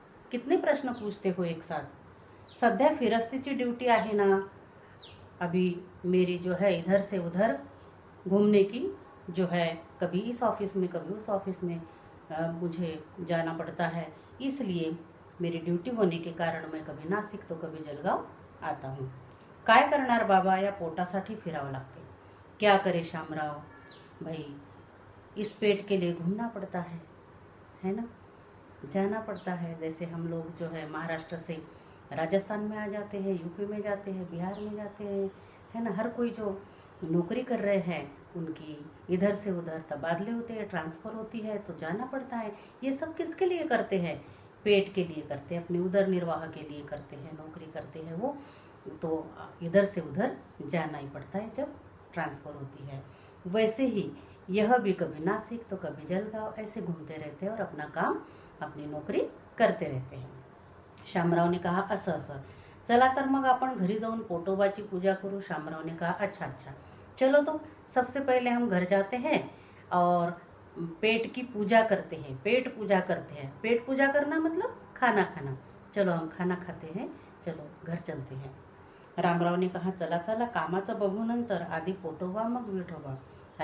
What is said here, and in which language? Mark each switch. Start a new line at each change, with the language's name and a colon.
Hindi: कितने प्रश्न पूछते हो एक साथ।
Marathi: सध्या फिरस्तीची ड्यूटी आहे ना,
Hindi: अभी मेरी जो है इधर से उधर घूमने की जो है, कभी इस ऑफिस में कभी उस ऑफिस में मुझे जाना पड़ता है। इसलिए मेरी ड्यूटी होने के कारण मैं कभी नासिक तो कभी जलगांव आता हूँ।
Marathi: काय करणार बाबा, या पोटासाठी फिरावं लागते।
Hindi: क्या करे शामराव, भाई इस पेट के लिए घूमना पड़ता है ना, जाना पड़ता है। जैसे हम लोग जो है महाराष्ट्र से राजस्थान में आ जाते हैं, यूपी में जाते हैं, बिहार में जाते हैं, है ना। हर कोई जो नौकरी कर रहे हैं उनकी इधर से उधर तबादले होते हैं, ट्रांसफ़र होती है, तो जाना पड़ता है। ये सब किसके लिए करते हैं, पेट के लिए करते हैं, अपने उदर निर्वाह के लिए करते हैं, नौकरी करते हैं वो, तो इधर से उधर जाना ही पड़ता है जब ट्रांसफ़र होती है। वैसे ही यह भी कभी नासिक तो कभी जलगांव ऐसे घूमते रहते हैं और अपना काम, अपनी नौकरी करते रहते हैं। शामराव ने कहा,
Marathi: असं चला तर मग आपण घरी जाऊन पोटोबाची पूजा करू।
Hindi: शामराव ने कहा, अच्छा, चलो तो सबसे पहले हम घर जाते हैं और पेट की पूजा करते हैं। पेट पूजा करते हैं। पेट पूजा करना मतलब खाना खाना। चलो हम खाना खाते हैं, चलो घर चलते हैं। रामराव ने कहा,
Marathi: चला कामाचं बघू नंतर, आधी पोटोबा मग विठोबा।